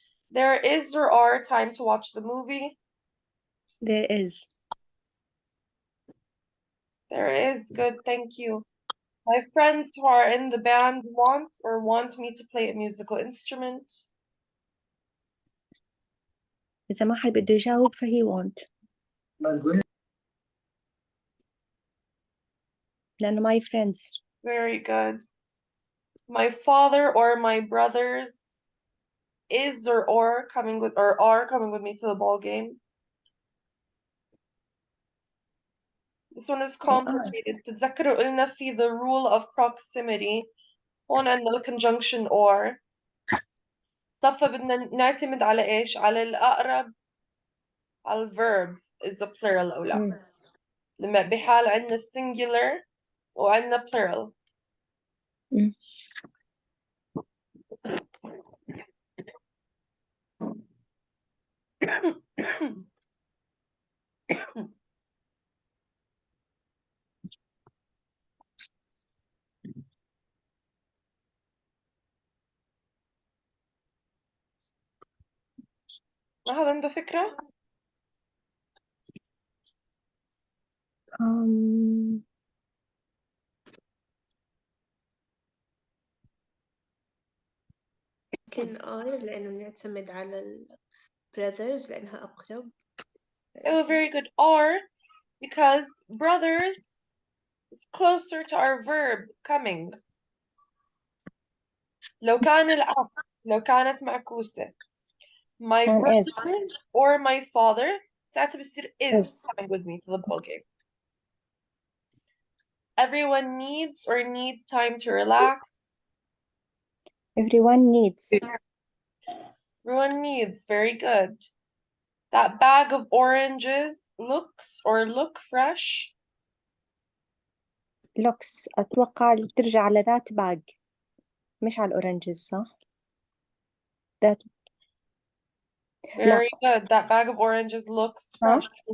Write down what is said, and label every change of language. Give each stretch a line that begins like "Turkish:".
English: There is or are time to watch the movie. There is. There is, good, thank you. My friends who are in the band want me to play a musical instrument.
Arabic: إذا ما حد بده يجاوب فهي
English: want.
Arabic: لأنه
English: my friends. Very good. My father or my brothers are coming with me to the ball game. This one is complicated.
Arabic: تتذكروا قلنا في
English: the rule of proximity.
Arabic: هون عندنا الconjunction or. صفى بدنا نعتمد على إيش؟ على الأقرب على ال
English: verb is the plural
Arabic: أو لا. لما بحال عندنا singular وعندنا plural. ما حدا عنده فكرة؟ ممكن لأنه نعتمد على ال brothers لأنها أقرب.
English: Oh, very good. Are, because brothers is closer to our verb coming.
Arabic: لو كان العكس، لو كانت معكوسة.
English: My brother or my father
Arabic: ساعتها بصير
English: is coming with me to the ball game. Everyone needs or need time to relax. Everyone needs. Everyone needs, very good. That bag of oranges look fresh. looks
Arabic: أتوقع ترجع على
English: that bag
Arabic: مش على الأورنجز صح؟
English: that Very good. That bag of oranges looks fresh.